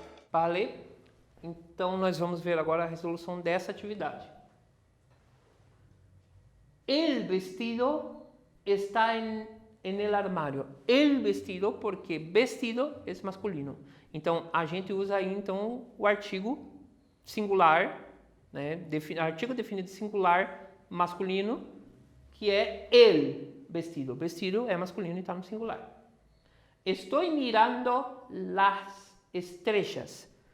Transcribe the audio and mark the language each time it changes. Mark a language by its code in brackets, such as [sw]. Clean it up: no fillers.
[pt] Vale? Então, nós vamos ver agora a resolução dessa atividade. [es] El vestido está en el armário. [pt] El vestido, porque vestido é masculino. Então, a gente usa aí, então, o artigo singular, né? Artigo definido singular masculino, que é el vestido. Vestido é masculino e está no singular. [es] Estou mirando las estrellas.